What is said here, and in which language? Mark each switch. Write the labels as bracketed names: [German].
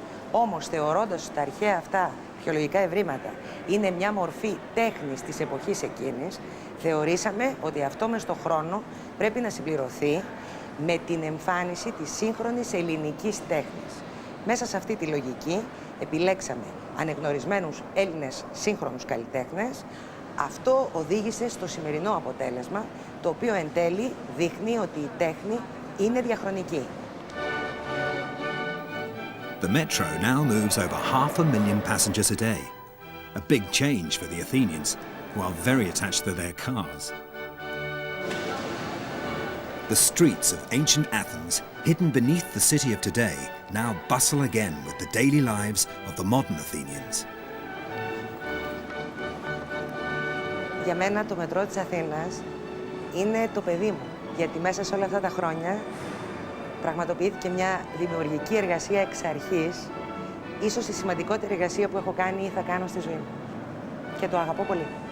[Greek] Όμως, θεωρώντας τα αρχαία αυτά αρχαιολογικά ευρήματα είναι μια μορφή τέχνης της εποχής εκείνης, θεωρήσαμε ότι αυτό μες στον χρόνο πρέπει να συμπληρωθεί με την εμφάνιση της σύγχρονης ελληνικής τέχνης. Μέσα σε αυτή τη λογική επιλέξαμε ανεγνωρισμένους Έλληνες σύγχρονους καλλιτέχνες. Αυτό οδήγησε στο σημερινό αποτέλεσμα, το οποίο εν τέλει δείχνει ότι η τέχνη είναι διαχρονική. [English] The metro now moves over 500,000 passengers a day, a big change for the Athenians, who are very attached to their cars. The streets of ancient Athens, hidden beneath the city of today, now bustle again with the daily lives of the modern Athenians. [Greek] Για μένα το μετρό της Αθήνας είναι το παιδί μου, γιατί μέσα σε όλα αυτά τα χρόνια πραγματοποιήθηκε μια δημιουργική εργασία εξ αρχής, ίσως η σημαντικότερη εργασία που έχω κάνει ή θα κάνω στη ζωή μου. Και το αγαπώ πολύ.